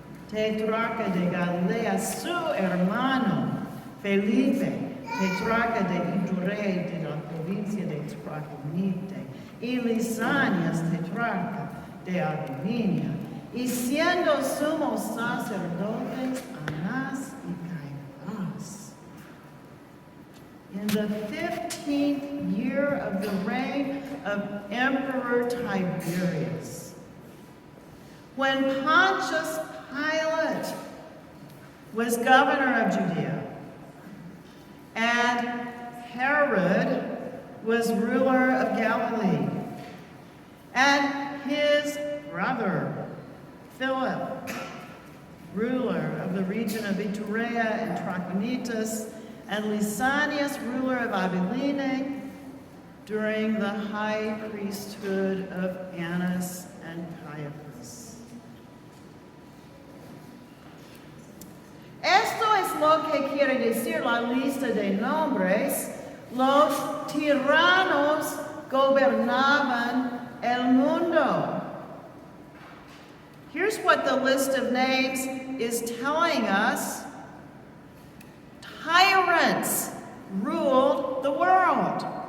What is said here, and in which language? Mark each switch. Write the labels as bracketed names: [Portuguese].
[Spanish] tetrarca de Galilea, su hermano Felipe, tetrarca de Iturea de la provincia de Traconite, y Lisanias, tetrarca de Abilinia, y siendo sumos sacerdotes Anás y Caifás. [English] In the 15th year of the reign of Emperor Tiberius, when Pontius Pilate was governor of Judea, and Herod was ruler of Galilee, and his brother Philip, ruler of the region of Iturea and Trachonitis, and Lysanias, ruler of Abilene, during the high priesthood of Annas and Caiaphas. [Spanish] Esto es lo que quiere decir la lista de nombres. Los tiranos gobernaban el mundo. [English] Here's what the list of names is telling us. Tyrants ruled the world.